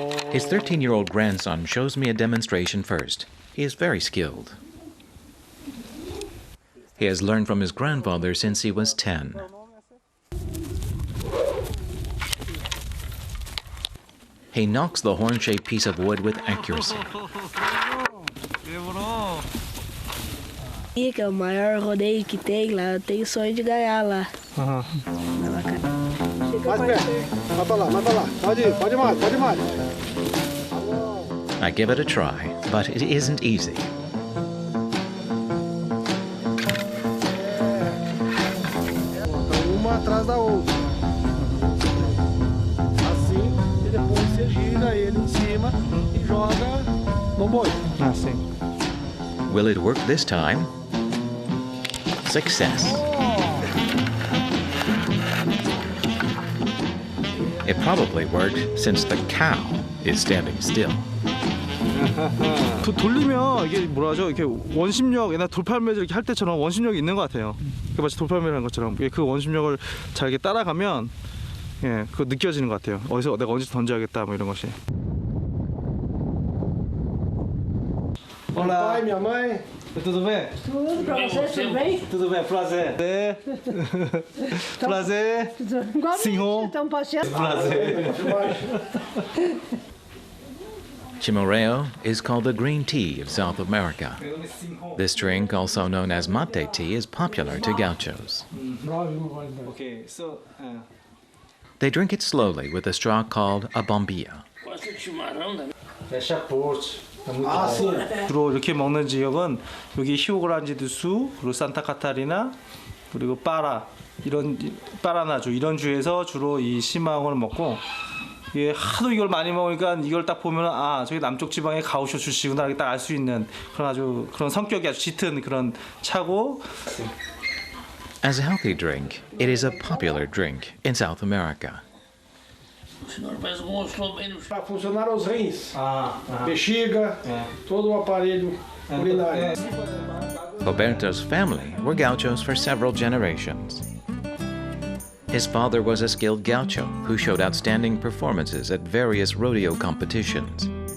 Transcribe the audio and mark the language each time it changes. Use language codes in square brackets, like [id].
[en] His 13-year-old grandson shows me a demonstration first. He is very skilled. He has learned from his grandfather since he was 10. He knocks the horn-shaped piece of wood with accuracy. [pt] Que é o maior rodeio que tem lá, eu tenho sonho de ganhar lá. Mais perto, mata lá, pode mais. [en] I give it a try, but it isn't easy. [pt] Uma atrás da outra. Assim, e depois você gira ele em cima e joga no boi. Assim. [en] Will it work this time? Success. It probably worked since the cow is standing still. [ko] 돌리면 이게 뭐라죠? 이렇게 원심력, 옛날 돌팔매질 이렇게 할 때처럼 원심력이 있는 것 같아요. 마치 돌팔매를 한 것처럼 그 원심력을 잘 이렇게 따라가면 그거 느껴지는 것 같아요. 어디서 내가 언제 던져야겠다 뭐 이런 것이. [pt] Olá. Pai, minha mãe. Tudo bem? Tudo pra você, tudo bem? Tudo bem, prazer. Prazer. Senhor. Estão passeando. Prazer. [en] Chimoreo is called the green tea of South America. This drink, also known as mate tea, is popular to gauchos. Okay, so They drink it slowly with a straw called a bombilla. [ko] 주로 이렇게 먹는 지역은 여기 히오그란지두수, 그리고 산타카타리나, 그리고 파라나주 이런 주에서 주로 이 시마홍을 먹고 이게 하도 이걸 많이 먹으니까 이걸 딱 보면 저기 남쪽 지방의 가우쇼 출시구나 이렇게 딱 알 수 있는 그런 성격이 아주 짙은 그런 차고. [en] As a healthy drink, it is a popular drink in South America. [pt] Para funcionar os rins, bexiga, todo o aparelho urinário. [en] Roberto's family were gauchos for several generations. His father was a skilled gaucho who showed outstanding performances at various rodeo competitions.